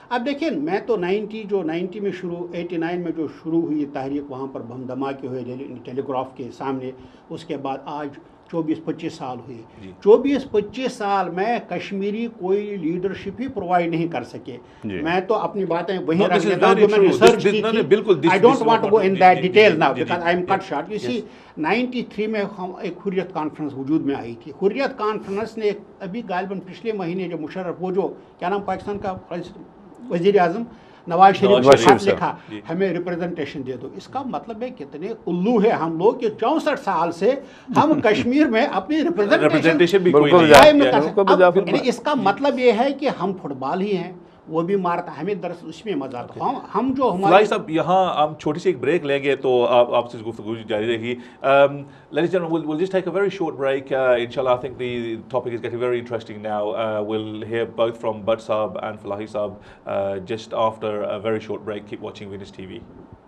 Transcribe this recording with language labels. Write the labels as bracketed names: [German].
[Urdu] اب دیکھیں میں تو 90 میں شروع 89 میں جو شروع ہوئی تحریک وہاں پر بم دھماکے ہوئے ٹیلی گراف کے سامنے, اس کے بعد آج 24-25 سال ہوئے. 24-25 سال میں کشمیری کوئی لیڈرشپ ہی پرووائڈ نہیں کر سکے. میں تو اپنی باتیں وہیں رکھ لیتا ہوں جو میں ریسرچ کی تھی. [English] I don't want to go in that detail now because I am cut short. You see [Urdu] 93 میں ایک حریت کانفرنس وجود میں آئی تھی. حریت کانفرنس نے ابھی غالباً پچھلے مہینے جو مشرف وہ جو کیا نام پاکستان کا وزیر اعظم نواز شریف نے خط لکھا ہمیں ریپرزنٹیشن دے دو. اس کا مطلب ہے کتنے الو ہے ہم لوگ کہ 64 سال سے ہم کشمیر میں اپنی ریپرزنٹیشن بھی کوئی نہیں. اس کا مطلب یہ ہے کہ ہم فٹ بال ہی ہیں, وہ بھی مارتا ہے, ہمیں دراصل اس میں مزہ آتا. ہم جو فلاحی صاحب یہاں ہم چھوٹی سی ایک بریک لیں گے تو آپ سے گفتگو جاری رہے گی. [English] Ladies and gentlemen, we'll just take a very short break. Inshallah, I think the topic is getting very interesting now. We'll hear both from Butt Saab and Filahi Saab just after a very short break. Keep watching Venus TV.